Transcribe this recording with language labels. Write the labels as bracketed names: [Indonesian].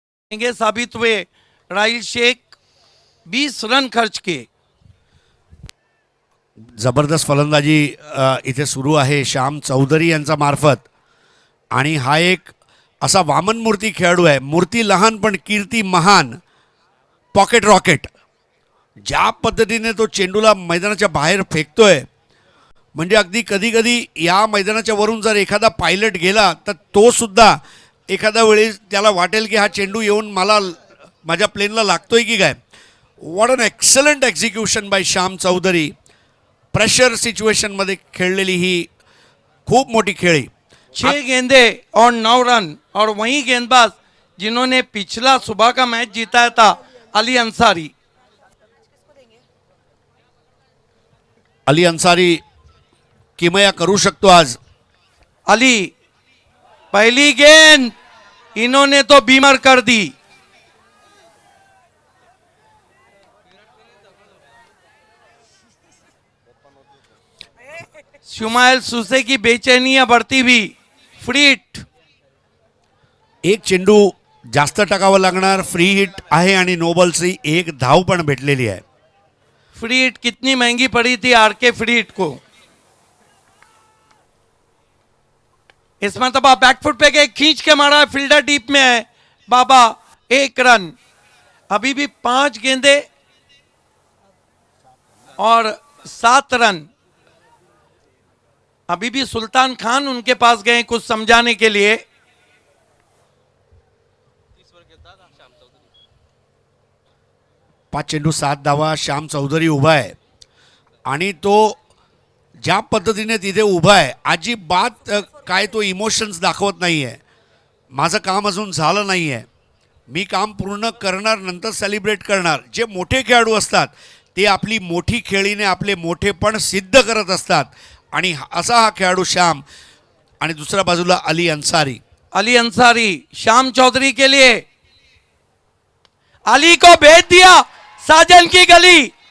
[Hindi] साबित हुए राहिल शेख 20 रन खर्च किए। [Marathi] जबरदस्त फलंदाजी इथे सुरू आहे श्याम चौधरी यांचा मार्फत. आणि हा एक असा वामन मूर्ती खेळाडू आहे. मूर्ती लहान पण कीर्ती महान. Pocket rocket. ज्या पद्धतीने तो चेंडूला मैदानाच्या बाहेर फेकतोय, म्हणजे अगदी कधी कधी या मैदानाच्या वरून जर एखादा पायलट गेला तर तो सुद्धा एखाद्या वेळी त्याला वाटेल की हा चेंडू येऊन मला माझ्या प्लेनला लागतोय की काय. [English] what an excellent execution [Marathi] bye Shyam Chaudhari. Pressure सिच्युएशनमध्ये खेळलेली ही खूप मोठी खेळी. [Hindi] 6 गेंदे और 9 रन। और वही गेंदबाज जिन्होंने पिछला सुबह का मैच जीताया था, अली अंसारी। [Marathi] अली अंसारी किमया करू शकतो आज. [Hindi] अली पहली गेंद इन्होंने तो बीमर कर दी। शुमाइल सुसे की बेचैनियां बढ़ती हुई। [English] Free hit. [Marathi] एक चेंडू जास्त टाकावा लागणार. फ्री हिट आहे आणि नो बॉलची एक धाव पण भेटलेली आहे. [Hindi] फ्री हिट कितनी महंगी पड़ी थी आरके फ्री हिट को। इस मरतबा बैकफुट पे गए, खींच के मारा, फील्डर डीप में है। बाबा 1 रन। अभी भी 5 गेंदे और 7 रन। अभी भी सुल्तान खान उनके पास गए कुछ समझाने के लिए। [Marathi] पाच चेंडू 7 धावा. श्याम चौधरी उभा आहे आणि तो ज्या पद्धतीने तिथे उभा आहे अजिबात काय तो इमोशन्स दाखवत नाही आहे. माझं काम अजून झालं नाही आहे, मी काम पूर्ण करणार, नंतर सेलिब्रेट करणार. जे मोठे खेळाडू असतात ते आपली मोठी खेळीने आपले मोठेपण सिद्ध करत असतात. आणि असा हा खेळाडू श्याम. आणि दुसऱ्या बाजूला अली अंसारी. [Hindi] अली अंसारी श्याम चौधरी के लिए अली को भेज दिया साजन की गली।